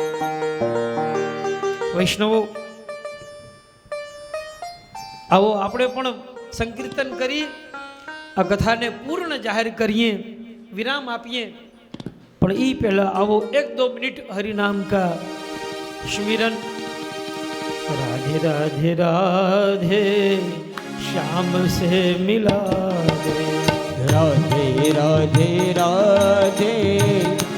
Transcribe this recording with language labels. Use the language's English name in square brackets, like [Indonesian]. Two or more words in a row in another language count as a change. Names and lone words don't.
[Gujarati] વૈષ્ણવો, આવો આપણે પણ સંકીર્તન કરી આ કથાને પૂર્ણ જાહેર કરીએ, વિરામ આપીએ. પણ એ પહેલા આવો 1-2 મિનિટ [Hindi] हरिनाम का स्मिरन. राधे राधे राधे श्याम से मिला दे, राधे राधे राधे